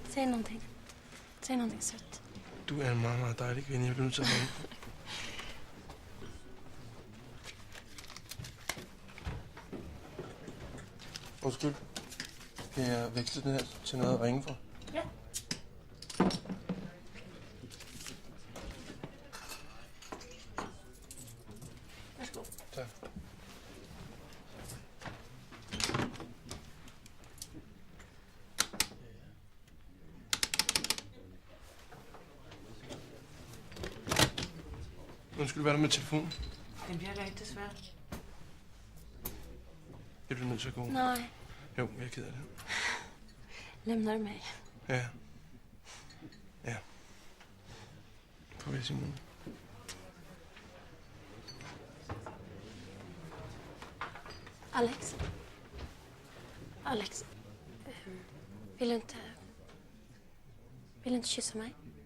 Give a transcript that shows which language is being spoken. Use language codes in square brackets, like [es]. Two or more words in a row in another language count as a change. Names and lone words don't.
[sv] Säg någonting. Säg någonting sött. [da] Du er en meget, meget dejlig kvinde. Jeg bliver nødt til at ringe. Undskyld. Kan jeg veksle den her til noget at ringe for? [sv] Ja. Varsågod. [da] Tak. Undskyld, hvad er der med telefonen? Den virker ikke desværre. Jeg bliver nødt til at gå. Nej. Jo, jeg er ked af det. [sv] Lämnar du mig? [da] Ja. Ja. Farvel, Simone. [sv] Alex? Alex? Vill du inte kyssa mig?